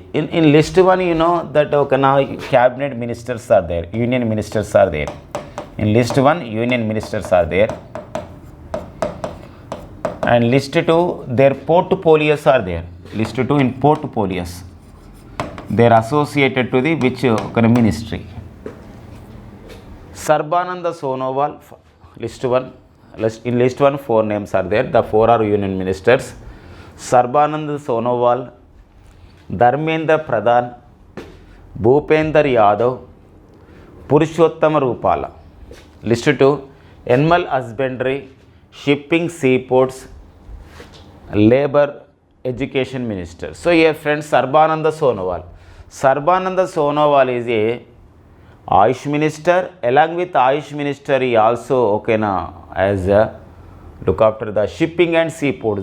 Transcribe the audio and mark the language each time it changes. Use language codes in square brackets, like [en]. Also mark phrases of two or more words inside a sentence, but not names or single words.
[en] In list 1, that cabinet ministers are there, union ministers are there. In list 1, union ministers are there. And list 2, their portfolios are there. List 2 in portfolios. They are associated to the which ministry. Sarbananda Sonowal, list 1. In list 1, 4 names are there. The 4 are union ministers. Sarbananda Sonowal, Dharmendra Pradhan, Bhupender Yadav, Purushottama Rupala. List 2, animal husbandry, shipping, seaports, labor, education minister. So here friends, Sarbananda Sonowal. Sarbananda Sonowal is a Ayush minister. Along with Ayush minister, he also as a look after the shipping and seaports.